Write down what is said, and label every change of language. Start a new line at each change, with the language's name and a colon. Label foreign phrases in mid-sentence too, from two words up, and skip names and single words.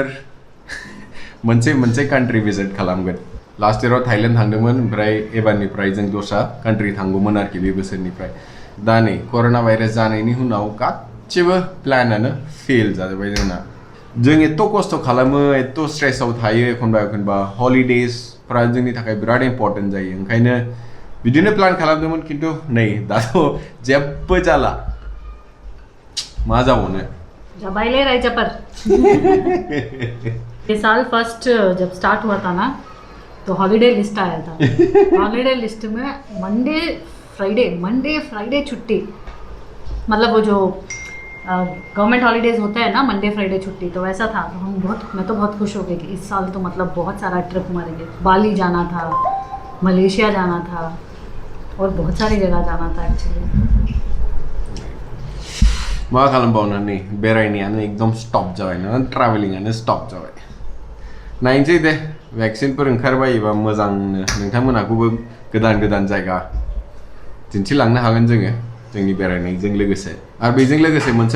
Bodo: मोनसे कान्ट्रि भिजिट खालामगोन
English: last yearao
Bodo: थाइलेण्ड थांदोंमोन ओमफ्राय एबारनिफ्राय जों दस्रा कान्ट्रि थांगौमोन आरोखि बे बोसोरनिफ्राय दा नै कर'ना भाइरास जानायनि उनाव गासिबो प्लानानो फेल जाजोब्बाय जोंना जों एथ' खस्थ' खालामो एथ' स्ट्रेसआव थायो एखनबा हलिडेजफ्रा जोंनि थाखाय बिराद इम्पर्टेन्ट जायो ओंखायनो बिदिनो प्लान खालामदोंमोन खिन्थु नै दाथ' जेबो जाला मा जाबावनो
Hindi: जबाइले राइजा पर ये साल फर्स्ट जब स्टार्ट हुआ था ना तो
English: holiday list
Hindi: आया था
English: holiday list
Hindi: में
English: Monday Friday
Hindi: छुट्टी मतलब वो जो
English: government holidays
Hindi: होते हैं ना
English: Monday Friday
Hindi: छुट्टी तो वैसा था तो मैं तो बहुत खुश हो गई कि इस साल तो मतलब बहुत सारा ट्रिप मारेंगे बाली जाना था मलेशिया जाना था और बहुत सारी जगह जाना था एक्चुअली
Bodo: मा खालामबावनो नै बेरायनायानो एकदम स्टप जाबाय ना ट्राभेलिंआनो स्टप जाबाय नायनोसै दे भेक्सिनफोर ओंखारबायोबा मोजांनो नोंथांमोनहाखौबो गोदान जायगा दिन्थिलांनो हागोन जोङो जोंनि बेरायनायजों लोगोसे आरो बेजों लोगोसे मोनसे